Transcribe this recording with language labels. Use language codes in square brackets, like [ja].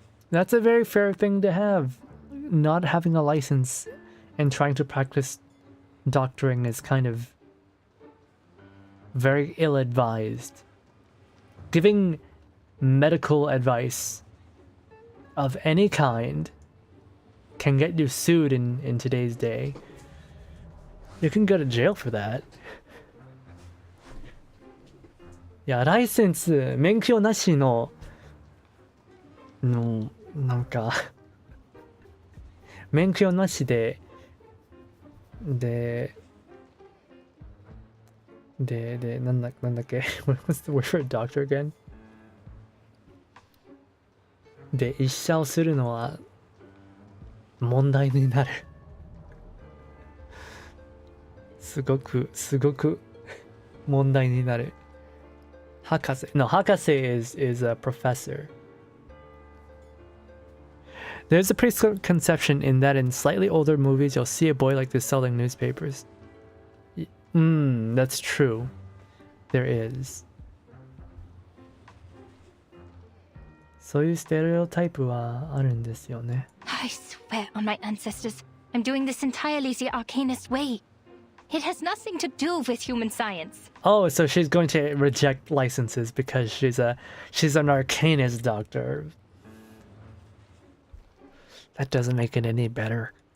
[en] That's a very fair thing to have. Not having a license and trying to practice doctoring is kind of very ill-advised. Giving medical advice of any kind can get you sued in today's day. You can go to jail for that. [ja] いや、ライセンス、免許なしの、なんか、免許なしで、なんだっけ [en] What's the word for a doctor again? [ja] で、医者をするのは、問題になる。すごく問題になる。Hakase. [en] No, Hakase is a professor. There's a preconception in that in slightly older movies you'll see a boy like this selling newspapers. That's true. There is. [ja] そういうステレオタイプはあるんですよね。 [en] I swear on my ancestors, I'm doing this entirely the Arcanist way. It has nothing to do with human science. Oh, so she's going to reject licenses because she's an Arcanist doctor. That doesn't make it any better.